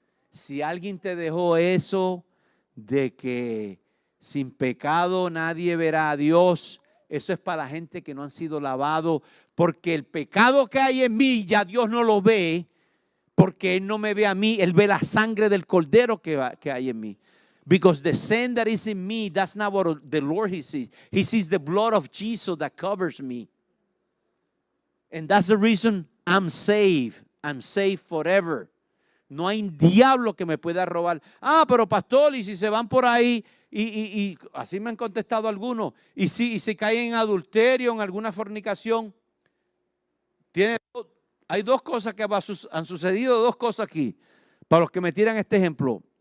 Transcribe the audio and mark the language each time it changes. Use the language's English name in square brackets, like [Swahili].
[Spanish] Si alguien te dejó eso de que sin pecado nadie verá a Dios, eso es para la gente que no han sido lavados Porque el pecado que hay en mí ya Dios no lo ve, porque Él no me ve a mí, Él ve la sangre del cordero que hay en mí. [English] Because the sin that is in me, that's not what the Lord He sees. He sees the blood of Jesus that covers me. And that's the reason I'm saved. I'm saved forever. [Spanish] No hay diablo que me pueda robar. Ah, pero pastor, y si se van por ahí, y así me han contestado algunos, y si caen en adulterio, en alguna fornicación, hay dos cosas que han sucedido, dos cosas aquí, para los que me tiran este ejemplo.